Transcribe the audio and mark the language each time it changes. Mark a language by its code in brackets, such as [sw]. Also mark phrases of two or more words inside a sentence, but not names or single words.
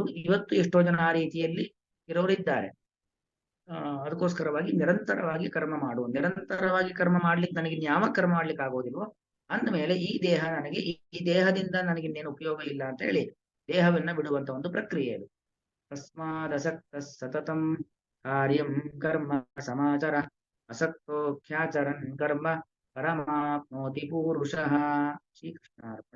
[kn] ಇವತ್ತು ಎಷ್ಟೋ ಜನ ಆ ರೀತಿಯಲ್ಲಿ ಇರೋರಿದ್ದಾರೆ. ಅದಕ್ಕೋಸ್ಕರವಾಗಿ ನಿರಂತರವಾಗಿ ಕರ್ಮ ಮಾಡ್ಲಿಕ್ಕೆ ನನಗೆ ಯಾವ ಕರ್ಮ ಮಾಡ್ಲಿಕ್ಕೆ ಆಗೋದಿಲ್ವೋ ಅಂದಮೇಲೆ ಈ ದೇಹ ನನಗೆ ಈ ದೇಹದಿಂದ ನನಗಿನ್ನೇನು ಉಪಯೋಗ ಇಲ್ಲ ಅಂತ ಹೇಳಿ ದೇಹವನ್ನ ಬಿಡುವಂತ ಒಂದು ಪ್ರಕ್ರಿಯೆ ಅದು. [sa] ತಸ್ಮಾದಸಕ್ತ ಸತತಂ ಕಾರ್ಯಂ ಕರ್ಮ ಸಮಾಚಾರ ಅಸಕ್ತೋ ಖ್ಯಾಚರನ್ ಕರ್ಮ ಪರಮಾಪ್ನೋತಿ ಪೂರುಷಃ. ಶ್ರೀಕೃಷ್ಣ.